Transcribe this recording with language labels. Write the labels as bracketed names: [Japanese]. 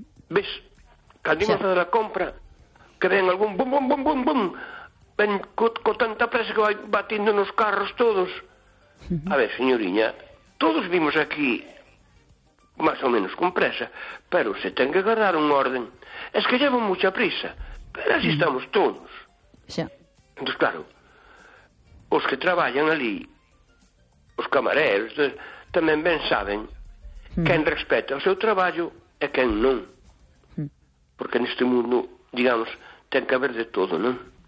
[Galician] Ves, cando imos a dar a compra, que ven algún bum, bum, bum, bum, bum, ven co tanta presa que vai batindo nos carros todos. A ver, señoriña, todos vimos aquí máis ou menos con presa, pero se ten que guardar un orden. [Spanish] Es que llevo mucha prisa, pero así estamos todos. [Galician] Xa. Entón, claro, os que traballan ali, os camareros, tamén ben saben quen respeta o seu traballo e quen non. Porque neste mundo, digamos, ten que haber de todo, non?